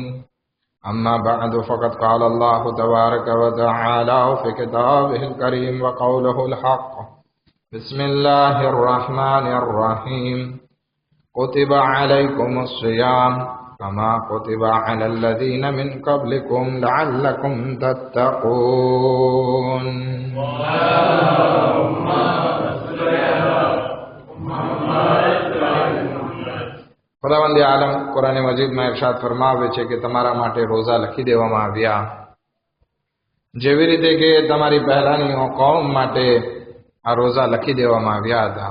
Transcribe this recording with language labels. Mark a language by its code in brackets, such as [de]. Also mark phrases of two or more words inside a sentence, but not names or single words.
[ar] أما بعد، فقد قال الله تبارك وتعالى في كتابه الكريم وقوله الحق. بسم الله الرحمن الرحيم. كتب عليكم الصيام كما كتب على الذين من قبلكم لعلكم تتقون. [gu] ખુદાવંદ આલમ કુરાન મજીદમાં ઇરશાદ ફરમાવે છે કે તમારા માટે રોઝા લખી દેવામાં આવ્યા, જેવી રીતે કે તમારી પહેલાની કૌમ માટે આ રોઝા લખી દેવામાં આવ્યા હતા.